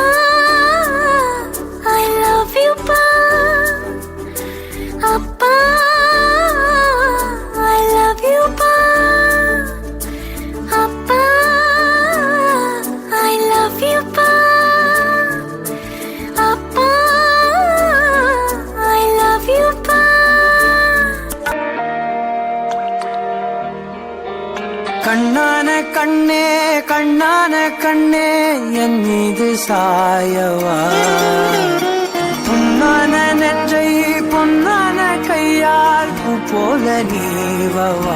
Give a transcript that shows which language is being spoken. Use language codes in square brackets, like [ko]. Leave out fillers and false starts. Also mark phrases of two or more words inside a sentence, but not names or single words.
[en] I love you [ta] பா அப்பா, [en] I love you [ta] பா அப்பா, [en] I love you [ta] பா அப்பா, [en] I love you pa. [ta] கண்ணான கண்ணே கண்ணான கண்ணே என் மீது சாயவா, பொன்னான நெற்றை பொன்னான கையால் பூ போல நீவவா.